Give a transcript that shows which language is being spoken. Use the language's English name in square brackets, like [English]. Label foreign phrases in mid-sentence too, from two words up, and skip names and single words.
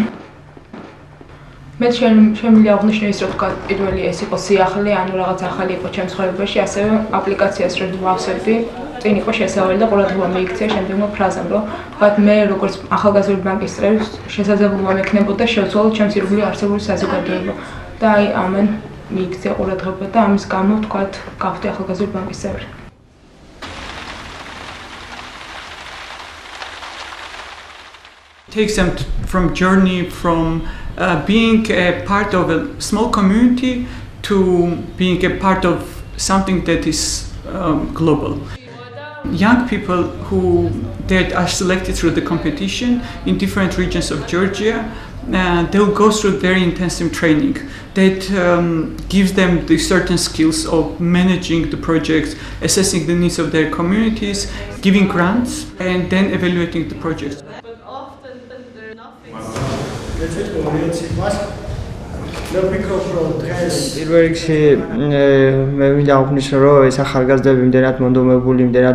[Georgian] მე შემიძლია აღნიშნო ის რომ თქვა პირველი ეს იყო სიახლე, ანუ რაღაც ახალი იყო ჩემს ცხოვრებაში, ასევე აპლიკაციას რომ ვავსებდი, წინ იყო შესავალი და ყურადღება მიიქცია შემდეგმა ფრაზამ, რომ თქვა მე როგორც ახალგაზრდული ბანკის წევრი შესაძლებლობა მექნებოდა შევცვალო ჩემს ირგვლივ არსებული საზოგადოება და აი ამან მიიქცია ყურადღება და ამის გამო ვთქვათ გავხდი ახალგაზრდული ბანკის წევრი. [English] Takes them from journey from being a part of a small community to being a part of something that is global. Young people that are selected through the competition in different regions of Georgia, they will go through very intensive training that gives them the certain skills of managing the projects, assessing the needs of their communities, giving grants, and then evaluating the projects. [Georgian] პირველ რიგში მე მინდა აღნიშნო რომ ეს ახალგაზრდები იმდენად მონდომებული, იმდენად